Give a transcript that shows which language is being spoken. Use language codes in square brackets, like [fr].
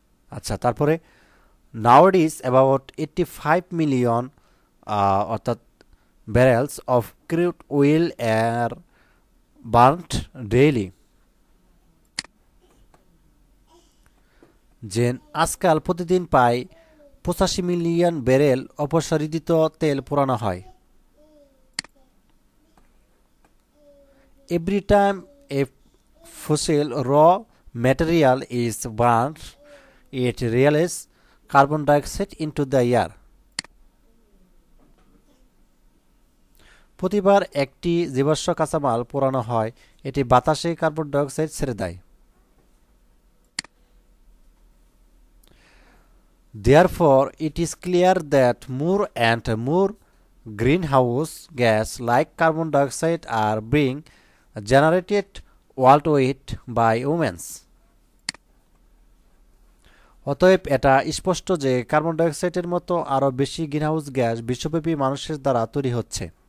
[bn] আচ্ছা, তারপরে [en] nowadays about 85 million [bn] অর্থাৎ [en] barrels of crude oil are burnt daily। [bn] যে আজকাল প্রতিদিন প্রায় 85 মিলিয়ন ব্যারেল অপসারিত তেল পোড়ানো হয়। [en] Every time a fossil raw material is burnt, it releases carbon dioxide into the air। [bn] প্রতিবার একটি জীবাশ্ম কাঁচামাল পোড়ানো হয়, এটি বাতাসে কার্বন ডাইঅক্সাইড ছেড়ে দেয়। [en] Therefore, it is clear that more and more greenhouse gas like carbon dioxide are being generated worldwide by humans। [bn] অতএব এটা স্পষ্ট যে কার্বন ডাইঅক্সাইডের মতো আরও বেশি গ্রিনহাউস গ্যাস বিশ্বব্যাপী মানুষের দ্বারা তৈরি হচ্ছে।